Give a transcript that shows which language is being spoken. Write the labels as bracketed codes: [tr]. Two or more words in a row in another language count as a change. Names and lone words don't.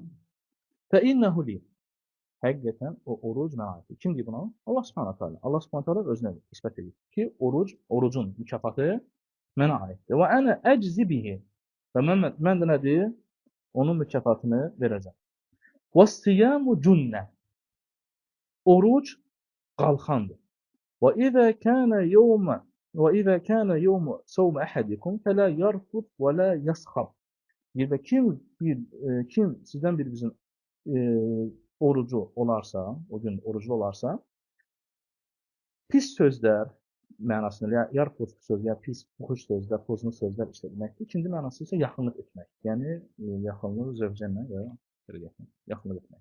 [ar] فإنه لي. [az] Həqiqətən o oruc mənə aiddir. Kim deyir buna? Allah [ar] سبحانه تعالى. [az] Allah [ar] سبحانه تعالى [az] özünə isbat edir ki, orucun mükafatı mənə aiddir. [ar] وأنا أجزي به. [az] Və mən də nədir? Onun mükafatını verəcəm. [ar] وَالصِّيَامُ جُنَّةٌ. [az] Oruc qalxandır. [ar] وَإِذَا كَانَ يَوْمُ صَوْمِ أَحَدِكُمْ فَلَا يَرْفُثْ وَلَا يَسْخَبْ. [az] Və kim sizdən birimizin orucu olarsa, o gün oruclu olarsa, pis sözlər mənasında, yarpuz söz, ya pis, fuhuş sözlər, pozunlu sözlər işlətməkdir. İkinci mənası isə yaxınlıq etmək. Yəni, yaxınlıq zövcənlə və yaxınlıq etmək.